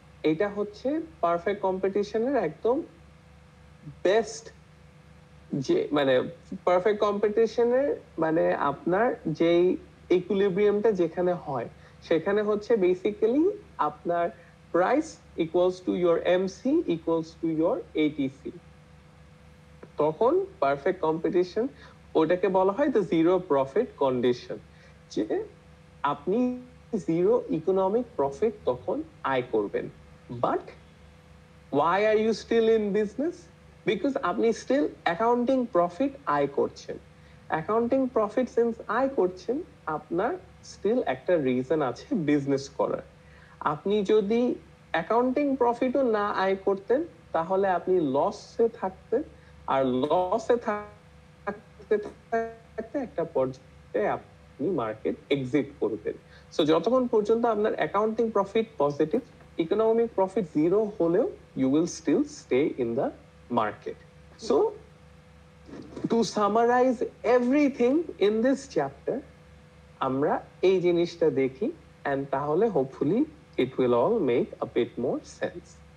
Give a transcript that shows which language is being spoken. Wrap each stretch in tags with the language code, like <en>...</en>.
<bn>এটা হচ্ছে পারফেক্ট কম্পিটিশনের একদম বেস্ট, যে মানে পারফেক্ট কম্পিটিশনের মানে আপনার যেই ইকুইলিব্রিয়ামটা যেখানে হয় সেখানে হচ্ছে বেসিক্যালি আপনার price equals to your MC equals to your ATC. তখন পারফেক্ট কম্পিটিশন, ওটাকে বলা হয় দ্য জিরো প্রফিট কন্ডিশন, যে আপনি জিরো ইকোনমিক প্রফিট তখন আয় করবেন।</bn> <en>But why are you still in business?</en> <bn>Because আপনি স্টিল অ্যাকাউন্টিং প্রফিট আয় করছেন। অ্যাকাউন্টিং প্রফিট সিন্স আয় করছেন, আপনার স্টিল একটা রিজন আছে বিজনেস করার। আপনি যদি অ্যাকাউন্টিং প্রফিটও না আয় করতেন তাহলে আপনি লসে থাকতেন, আর লসে থাকতে থাকতে একটা পর্যায়ে আপনি মার্কেট এক্সিট করবেন। সো যতক্ষণ পর্যন্ত আপনার accounting profit positive,</bn> <en>economic profit zero</en> <bn>হলেও</bn> <en>you will still stay in the market. So to summarize everything in this chapter,</en> <bn>আমরা এই জিনিসটা দেখি,</bn> <en>and</en> <bn>তাহলে</bn> <en>hopefully it will all make a bit more sense.</en>